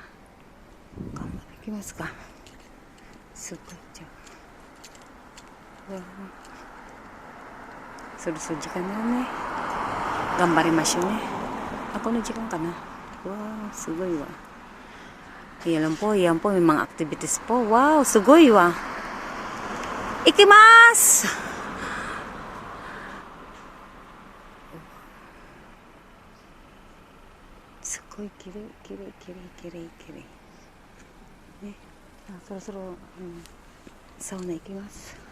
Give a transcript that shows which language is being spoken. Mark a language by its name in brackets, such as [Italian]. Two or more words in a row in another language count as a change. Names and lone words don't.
[Japanese] 頑張っていきますか。すごいじゃん。そろそろ時間だね。頑張りましょうね。この時間かな。わあ、すごいわ。 [Filipino] Yan po, may mga activities po. [Japanese] Wow, すごいわ。行きます。すごいきれいね。そろそろ、サウナ行きます。